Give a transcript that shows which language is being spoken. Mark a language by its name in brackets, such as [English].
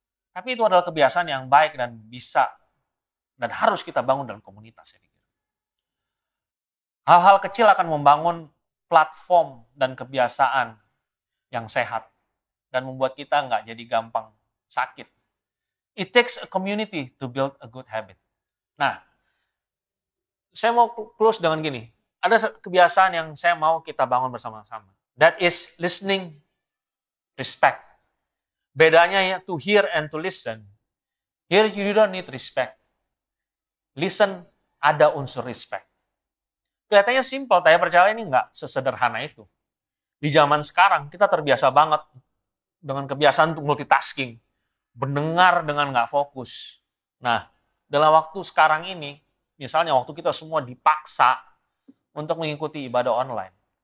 [Indonesian] Tapi itu adalah kebiasaan yang baik dan bisa dan harus kita bangun dalam komunitas. Saya pikir. Hal-hal kecil akan membangun platform dan kebiasaan yang sehat dan membuat kita nggak jadi gampang sakit. [English] It takes a community to build a good habit. [Indonesian] Nah, saya mau close dengan gini. Ada kebiasaan yang saya mau kita bangun bersama-sama. [English] That is listening, respect. [Indonesian] Bedanya ya, [English] to hear and to listen. Here you don't need respect. [Indonesian] Listen, ada unsur respect. Kelihatannya simpel, tapi percaya ini nggak sesederhana itu. Di zaman sekarang, kita terbiasa banget dengan kebiasaan untuk multitasking. Mendengar dengan nggak fokus. Nah, dalam waktu sekarang ini, misalnya waktu kita semua dipaksa untuk mengikuti ibadah online.